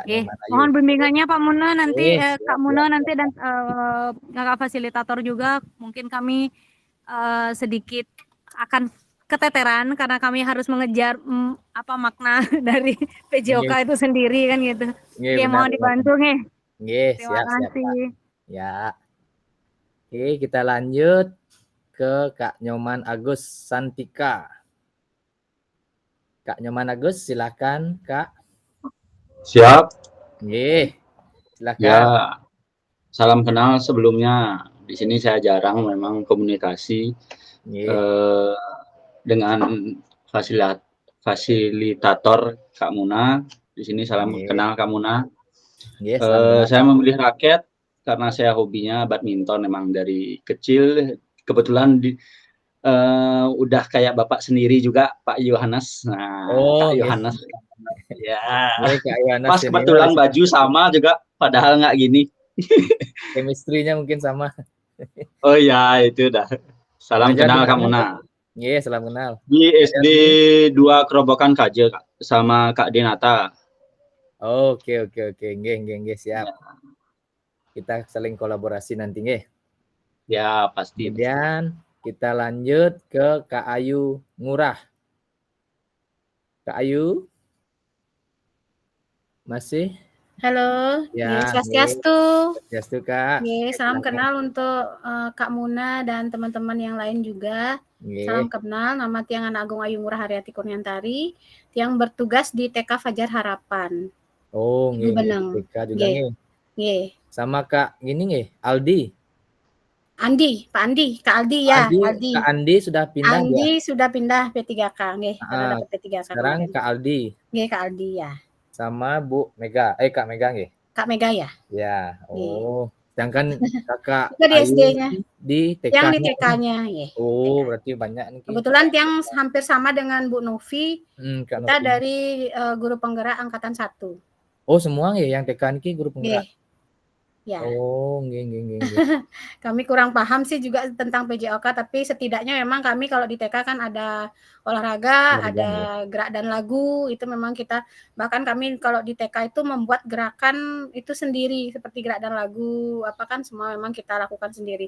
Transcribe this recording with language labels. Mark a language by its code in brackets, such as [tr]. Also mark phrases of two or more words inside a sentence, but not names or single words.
[id] mohon bimbingannya Pak Muna nanti, Kak Muna nanti dan kakak fasilitator juga, mungkin kami sedikit akan keteteran karena kami harus mengejar makna dari PJOK itu sendiri kan gitu. Mohon dibantu nih. Terima kasih. Ya. Oke, kita lanjut ke Kak Nyoman Agus Santika. Kak Nyoman Agus, silakan Kak. Siap. Nggih. Ya, Silakan. salam kenal sebelumnya. Di sini saya jarang memang komunikasi Nggih. dengan fasilitator Kak Muna. Di sini salam Nggih. kenal Kak Muna. Nggih, salam kenal. Saya memilih raket karena saya hobinya badminton memang dari kecil. Kebetulan udah kayak bapak sendiri juga, Pak Yohanes. Nah, Oh, Kak nggih. Yohanes. Ya, Nggih, Kak Yohanes pas senior kebetulan di sini. baju sama juga, padahal nggak gini. Chemistry-nya mungkin sama. Oh ya, itu dah. Salam Ngajar di kenal Kak mana, Muna. Kak? Nggih, salam kenal. Di Ngajar SD di 2 Kerobokan Kaje Kak, sama Kak Denata. Oke, nggih, siap. Kita saling kolaborasi nanti, nggih. Ya, pasti. Kemudian kita lanjut ke Kak Ayu Ngurah. Kak Ayu? Masih? Halo, Ya, Swastiastu. Swastiastu, Kak. Salam Silakan. kenal untuk Kak Muna dan teman-teman yang lain juga. Salam Nggih. kenal, nama Tiang Anak Agung Ayu Ngurah Haryati Kurniantari, yang bertugas di TK Fajar Harapan. Oh, Ibu nggih, Beneng. TK juga Nggih. nggih. Nggih. Sama Kak gini nggih, Aldi. Pak Andi, Kak Aldi ya, Aldi. Kak Andi sudah pindah dia. Andi sudah pindah P3K, nggih, karena dapat P3K Sekarang kemarin. Kak Aldi Nggih, Kak Aldi ya. sama Bu Mega. Kak Mega nggih. Kak Mega ya. Ya. Oh, sedangkan Kakak Kita di Ayu SD-nya. di TK. Yang di TK-nya, nggih. Oh, berarti banyak nih. Kebetulan yang hampir sama dengan Bu Novi, Kak kita Novi. dari guru penggerak angkatan 1. Oh, semua nggih yang TK niki guru penggerak. Nggih. Ya. Oh, nggih. Kami kurang paham sih juga tentang PJOK, tapi setidaknya memang kami kalau di TK kan ada olahraga, ada gerak dan lagu, itu memang kita, bahkan kami kalau di TK itu membuat gerakan itu sendiri, seperti gerak dan lagu, apa kan semua memang kita lakukan sendiri.